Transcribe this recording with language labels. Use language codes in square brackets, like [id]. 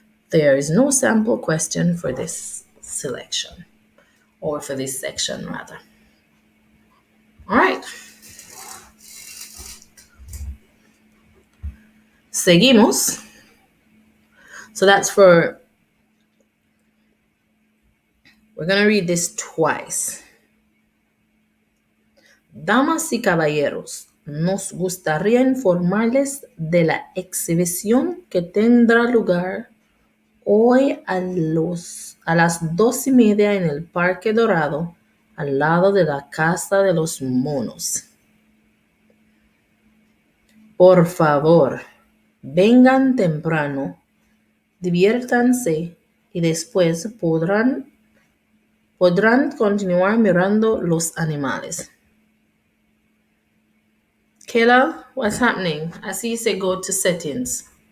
[en] There is no sample question for this selection, or for this section rather. All right. [es] Seguimos. [en] So that's for, we're going to read this twice. [es] Damas y caballeros, nos gustaría informarles de la exhibición que tendrá lugar hoy a las 2:30 en el Parque Dorado, al lado de la Casa de los Monos. Por favor, vengan temprano, diviértanse y después podrán continuar mirando los animales. [en] Kayla, what's happening? I see you say go to settings.